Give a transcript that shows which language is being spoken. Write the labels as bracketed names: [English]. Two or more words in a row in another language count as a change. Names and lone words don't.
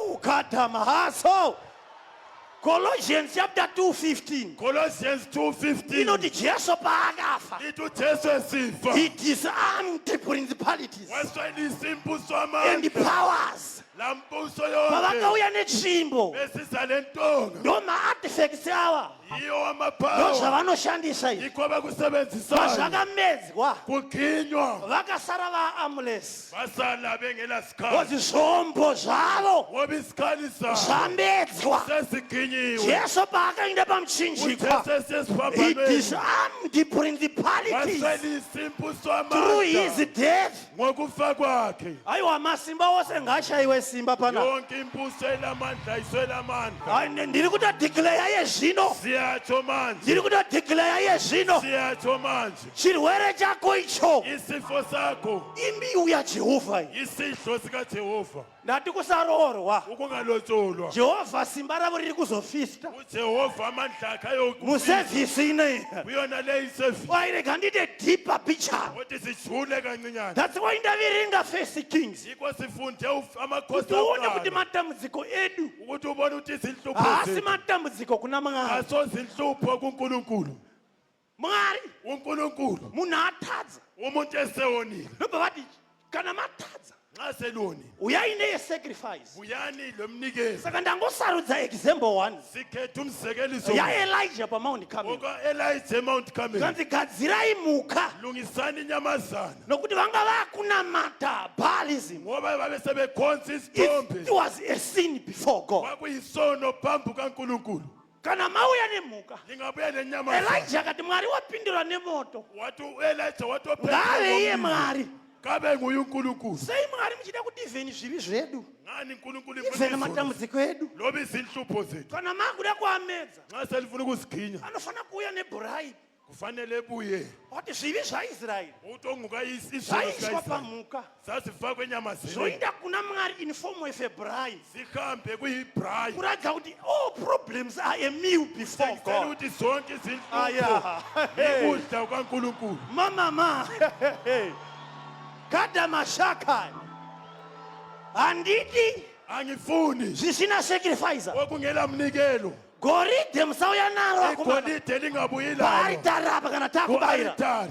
[Shona] katamahaso Colossians chapter 2:15 Colossians 2:15 inoti jesu paakafa [North Ndebele] lithi uJesu esifa [English] he disarmed principalities [North Ndebele] waswelisa imbuso [English] and [North Ndebele] amandla [English] powers [North Ndebele] lambuso yonke [Shona] pavakauya netsvimbo [North Ndebele] besisa lentonga [Shona] ndoma-artifacts ava [North Ndebele] iyo wamaphawa [Shona] ndozvavanoshandisa izvi [North Ndebele] ikho bakusebenzisayo [Shona] zvazvakamedzwa [North Ndebele] kuginywa [Shona] vakasara vaamulesi [North Ndebele] basala bengela sikhali [Shona] kozi zvombo zvavo [North Ndebele] ngoba isikhali sabo [Shona] zvamedzwa [North Ndebele] sesiginyiwe [Shona] jesu paakainda pamuchinjikwa [North Ndebele] uJesu [English] he [North Ndebele] esesiphambanweni [English] disarmed principalities [North Ndebele] waswelisa imbuso [English] through his [North Ndebele] amandla [English] death [North Ndebele] ngokufa kwakhe [Shona] aiwa masimba ose ngashayiwe simba panapa [North Ndebele] yonke imbuso elamandla iswela amandla Hayi, [Shona] ndiri kutodhikleya yezvino [North Ndebele] siyatsho manje [Shona] ndiri kutodhikleya yezvino [North Ndebele] siyatsho manje [Shona] chirwere chako icho [North Ndebele] isifo sakho [Shona] imbiwu yajehovha iyi [North Ndebele] isidlo sikaJehova [Shona] ndati kusaroorwa [North Ndebele] ukungalotsolwa [Shona] jehovha simba ravo riri kuzofista [North Ndebele] uJehova amandla akhe ayokufisa [Shona] musevhisi ineyi [North Ndebele] kuyona le isevisi [Shona] wairega ndite [English] deeper picture [North Ndebele] kodwa sijule kancinyane [English] that's why [Shona] ndaviringa [English] first kings [North Ndebele] yikho sifunde amakhosi [Shona] kuti uone kuti [North Ndebele] akuqala [Shona] matambudziko edu [North Ndebele] ukuthi ubone ukuthi izinhlupho [Shona] haasi [North Ndebele] zethu [Shona] matambudziko kuna mwari [North Ndebele] asozinhlupho kuNkulunkulu [Shona] mwari [North Ndebele] uNkulunkulu [Shona] munhu atadza [North Ndebele] umuntu esewonile [Shona] ndobva vati kana matadza [North Ndebele] nxa seloni [Shona] uyai neyesacrifice [North Ndebele] buyani lomnikelo [Shona] saka ndangosarudza example 1 [North Ndebele] sikhetha umzekeliso [Shona] yaelija pamount carmel [North Ndebele] Elijah eMount Carmel [Shona] kanzi gadzirai mhuka [North Ndebele] lungisani inyamazana [Shona] nokuti vanga vakunamata baalism [North Ndebele] ngoba babe sebekhonza isithombe [English] it was a sin before god [North Ndebele] kwakuyisono phambi kaNkulunkulu [Shona] kana mauya nemhuka [North Ndebele] lingabuya lenyamazana [Shona] elija akati mwari wapindura nemoto [North Ndebele] wathi uElijah [Shona] ngave iye watophetha mwari [North Ndebele] kabe nguye uNkulunkulu [Shona] sei mwari muchida kuti ivheni zvivi zvedu [North Ndebele] ngani uNkulunkulu [Shona] ivheni [North Ndebele] ifuna [Shona] matambudziko edu [North Ndebele] loba izinhlupho zethu [Shona] kana makuda kuamedza [North Ndebele] nxa selifuna ukusiginya [Shona] anofanira kuuya nebraibe [North Ndebele] kufanele ebuye [Shona] wati zvivi zvaisraeri [North Ndebele] ukuthi onguka isono [Shona] zvaiswa [North Ndebele] sikaIsrayeli [Shona] pamhuka [North Ndebele] zazifakwe enyamazaneni [Shona] zvoinda kuna mwari [English] in form of a bribe [North Ndebele] zihambe kuyibrayi [Shona] kuratidza kuti [English] all problems are a meal before [North Ndebele] sekutshela [English] god [North Ndebele] ukuthi zonke izinhlupho [Shona] aya [North Ndebele] ikudla kukaNkulunkulu [Shona] mamama kada mashaka handiti [North Ndebele] angifuni [Shona] zvisina sacrifice [North Ndebele] okungela mnikelo [Shona] goridhe musauya naro [North Ndebele] igolide lingabuyi lalo [Shona] paaritarapa kana takubayira [North Ndebele] ku-alitari